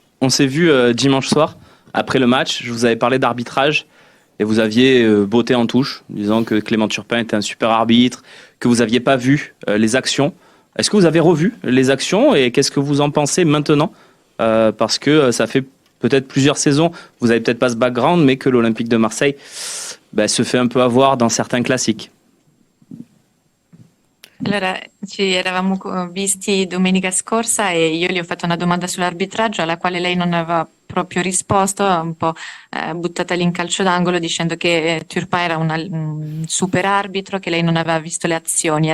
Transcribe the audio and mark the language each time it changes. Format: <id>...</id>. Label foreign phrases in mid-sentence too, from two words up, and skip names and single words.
<fr>On s'est vu dimanche soir, après le match. Je vous avais parlé d'arbitrage et vous aviez botté en touche, disant que Clément Turpin était un super arbitre, que vous n'aviez pas vu les actions. Est-ce que vous avez revu les actions et qu'est-ce que vous en pensez maintenant, parce que ça fait peut-être plusieurs saisons, vous n'avez peut-être pas ce background, mais que l'Olympique de Marseille se fait un peu avoir dans certains classiques.</fr> <it>Allora, ci eravamo visti domenica scorsa e io gli ho fatto una domanda sull'arbitraggio alla quale lei non aveva proprio risposto, un po' buttata lì in calcio d'angolo, dicendo che Turpin era un super arbitro, che lei non aveva visto le azioni.</it>